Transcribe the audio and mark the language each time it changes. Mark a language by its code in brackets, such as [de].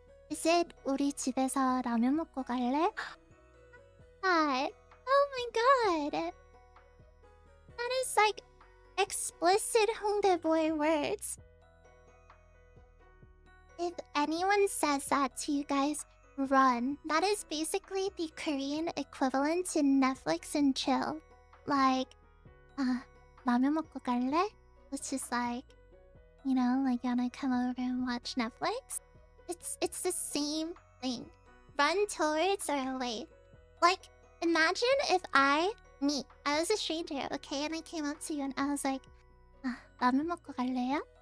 [en] Is it [ko] 우리 집에서 라면 먹고 갈래? [en] God. Oh my god. That is like explicit Hongdae boy words. If anyone says that to you guys, run. That is basically the Korean equivalent to Netflix and chill. Like, [ko] 라면 먹고 갈래? [en] Which is like, you know, like you wanna come over and watch Netflix? It's the same thing. Run towards or away. Like, imagine if I was a stranger, okay, and I came up to you and I was like, [ko] 라면 먹고 갈래요?